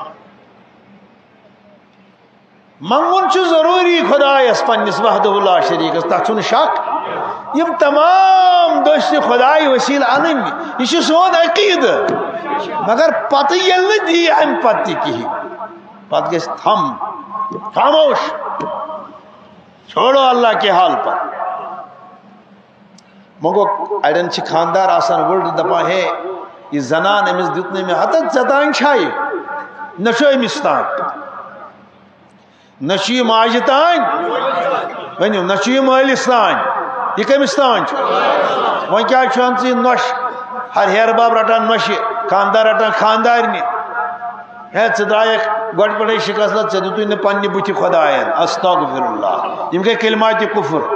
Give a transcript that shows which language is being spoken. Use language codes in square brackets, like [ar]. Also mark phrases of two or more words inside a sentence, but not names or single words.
[ks] منگُن چھُ ضروٗری خۄدایس پننِس وحدہ لا شریٖکس تتھ چھُنہٕ شک یم تمام دٔسۍ خۄداے وسیٖلہٕ انٕنۍ یہِ چھُ سون عقیٖدٕ مگر پتہٕ ییٚلہِ نہٕ دی امہِ پتہٕ تہِ کِہیٖنۍ پتہٕ گژھِ خاموش [ur] چھوڑو اللہ کے حال پر [ks] وۄنۍ گوٚو اڑٮ۪ن چھِ خاندار آسان وٕڑٕ دپان ہے یہ زنان أمِس دیُت نہٕ مےٚ ہتہٕ ژےٚ تانۍ چھا یہِ نہ چھُ أمِس تانۍ نہ چھُ یہِ ماجہِ تانۍ ؤنِو نہ چھُ یہِ مٲلِس تانۍ یہِ کٔمِس تانۍ چھُ وۄنۍ کیٛازِ چھُ ژٕ یہِ نۄش ہر ہیرٕ باب رٹان نۄشہِ خاندار رٹان خاندارنہِ ہے ژٕ درٛایکھ گۄڈٕ پٮ۪ٹھے شِکست ژےٚ دیُتُے نہٕ پننہِ بٕتھِ خۄداین [ar] استغفر اللہ [ks] یِم گٔے کلماتِ کُفر